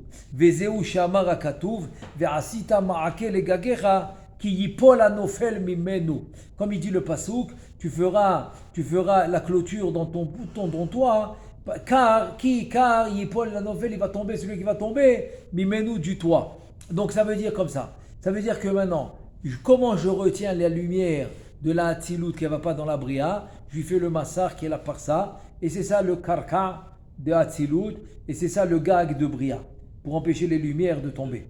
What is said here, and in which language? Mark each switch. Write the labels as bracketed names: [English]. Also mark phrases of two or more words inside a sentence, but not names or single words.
[Hebrew] וזהו שאמר הכתוב, ועשית מעקה לגגיך כי ייפול הנופל ממנו. [French] Comme il dit le pasouk, tu feras la clôture dans ton bouton, dans toi, car [Hebrew] ייפול הנופל, [French] il va tomber, celui qui va tomber, ממנו du toit. Donc ça veut dire comme ça. Ça veut dire que maintenant, comment je retiens la lumière de la Hatzilut qui ne va pas dans la Bria, je lui fais le massar qui est la parsa, et c'est ça le karka de Hatzilut, et c'est ça le gag de Bria, pour empêcher les lumières de tomber.